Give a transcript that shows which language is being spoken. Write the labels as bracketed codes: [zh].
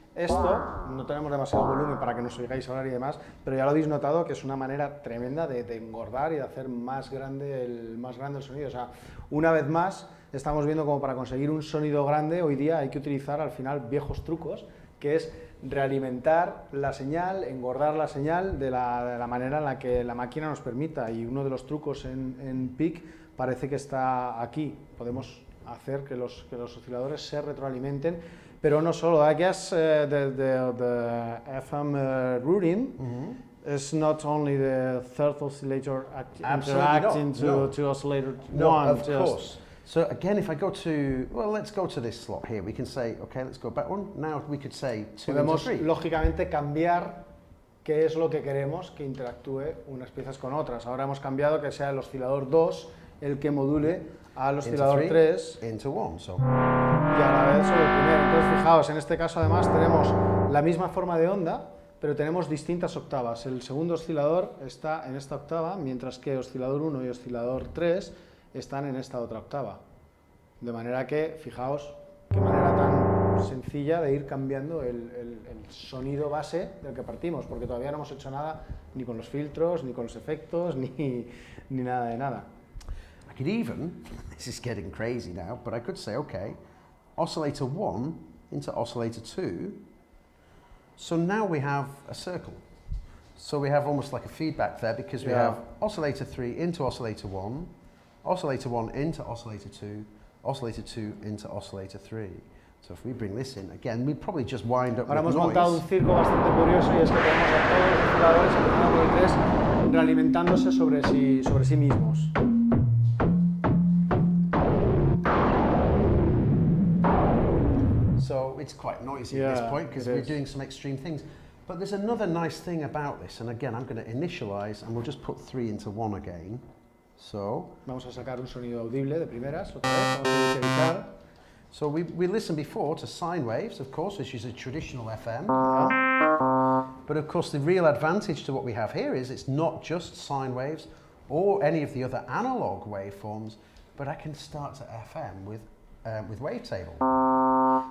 [es] Esto, no tenemos demasiado volumen para que nos oigáis hablar y demás, pero ya lo habéis notado que es una manera tremenda de engordar y de hacer más grande el sonido. O sea, una vez más, estamos viendo como para conseguir un sonido grande, hoy día hay que utilizar al final viejos trucos, que es realimentar la señal, engordar la señal de la manera en la que la máquina nos permita. Y uno de los trucos en PEAK parece que está aquí. Podemos hacer que los osciladores se retroalimenten, pero no solo. [en] I guess the FM routing is not only the third oscillator interacting to oscillator 1. Of course. So again, if I go to, well, let's go to this slot here. We can say, okay, let's go back one. Now we could say 2 into 3. [es] Lógicamente, cambiar qué es lo que queremos que interactúe unas piezas con otras. Ahora hemos cambiado que sea el oscilador 2 el que module al oscilador 3 [en] into 1, so. [es] Y a la vez sobre el primero. Entonces, fijaos, en este caso además tenemos la misma forma de onda, pero tenemos distintas octavas. El segundo oscilador está en esta octava, mientras que oscilador 1 y oscilador 3 están en esta otra octava. De manera que, fijaos, qué manera tan sencilla de ir cambiando el sonido base del que partimos, porque todavía no hemos hecho nada ni con los filtros, ni con los efectos, ni nada de nada. [en] I could even, this is getting crazy now, but I could say, okay, oscillator 1 into oscillator 2, so now we have a circle. So we have almost like a feedback there, because we have oscillator 3 into oscillator 1, oscillator 1 into oscillator 2, oscillator 2 into oscillator 3. So if we bring this in, again, we'd probably just wind up [es] Ahora [en] with [es] hemos [en] noise. [es] montado un circo bastante curioso, y es que tenemos a todos los osciladores, empezando por el 3, realimentándose sobre sí mismos. [en] So it's quite noisy at this point, because we're doing some extreme things. But there's another nice thing about this, and again, I'm going to initialize, and we'll just put 3 into 1 again. So [es] vamos a sacar un sonido audible de primeras, otra vez, vamos a inicializar. [en] So we listened before to sine waves, of course, which is a traditional FM. But of course, the real advantage to what we have here is it's not just sine waves or any of the other analog waveforms, but I can start to FM with wavetable.